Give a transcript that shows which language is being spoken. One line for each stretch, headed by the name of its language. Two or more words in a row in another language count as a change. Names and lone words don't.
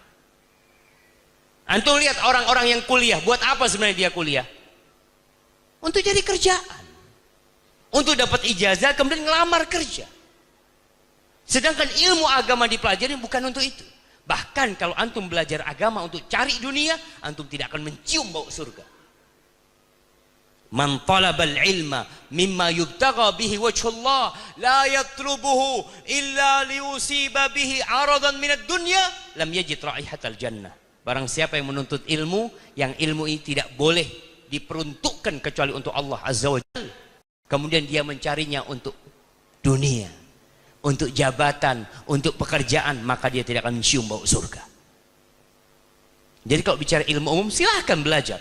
Indonesian: Antum lihat orang-orang yang kuliah, buat apa sebenarnya dia kuliah? Untuk cari kerjaan, untuk dapat ijazah kemudian ngelamar kerja. Sedangkan ilmu agama dipelajari bukan untuk itu. Bahkan kalau antum belajar agama untuk cari dunia, antum tidak akan mencium bau surga.
Arabic: من طلب العلم مما يبتغى به وجه الله لا يطلبه إلا ليصيب به عرضا من الدنيا لم يجد رائحة الجنة.
Indonesian: Barang siapa yang menuntut ilmu, yang ilmu ini tidak boleh diperuntukkan kecuali untuk Allah
Arabic: عز وجل,
Indonesian: kemudian dia mencarinya untuk dunia, untuk jabatan, untuk pekerjaan, maka dia tidak akan mencium bau surga. Jadi kalau bicara ilmu umum silahkan belajar.